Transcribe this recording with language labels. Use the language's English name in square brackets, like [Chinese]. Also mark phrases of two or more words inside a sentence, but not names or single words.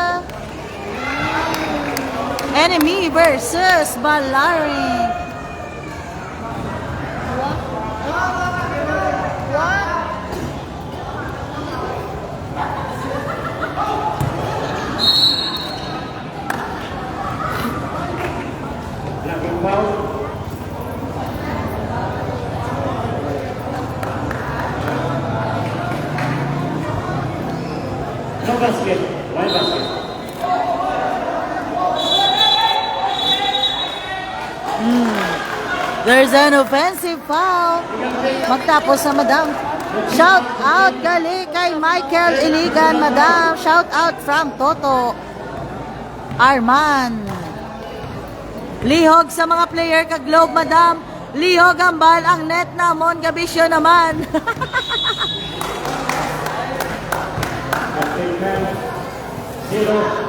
[English] Enemy versus Balaring. [Hiligaynon] Laking foul. [English] No basket. Why basket? There's an offensive foul. [Hiligaynon] Magtapos sa Madam. [English] Shout out [Hiligaynon] gali kay Michael Iligan, Madam. [English] Shout out from Toto Arman. [Hiligaynon] Lihog sa mga player ka Globe, Madam. Lihog ang bal, ang net namon, Gabisyo naman. Basket man. 0.